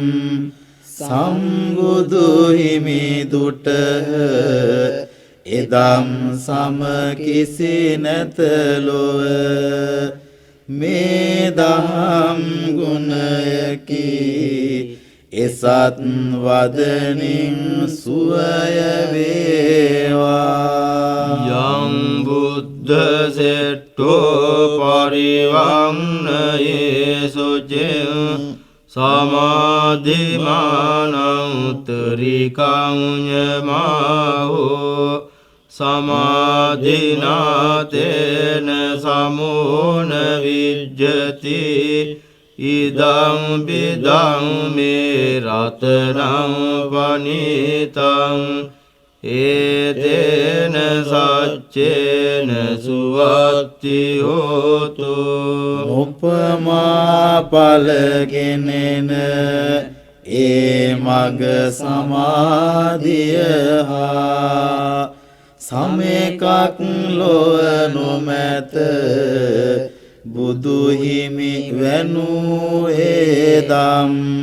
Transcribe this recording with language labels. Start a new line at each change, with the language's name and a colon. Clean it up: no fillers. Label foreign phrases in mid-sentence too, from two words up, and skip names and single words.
Sinhala: සම්බුදු හිමි දුට එදම් සම කිසි නැත ලොව මේ දහම් ගුණයකි එසත් වදනින් සුවය වේවා
Pali: යං බුද්ධ සෙට්ඨෝ පරිවන්නයේ සුචින් සමාධිමානං උත්තරිකං යමාහෝ සමාධිනාතේන සමෝන විජ්ජති ඉදං බිදං මේ රතනං පනිතං ඒතේන සච්චේන සුවත්ති හෝතු
Sinhala: උපමා පලගෙනෙන ඒ මග සමාධිය හා සමෙකක් ලොව නොමැත බුදු හිමි වැනූ ඒදම්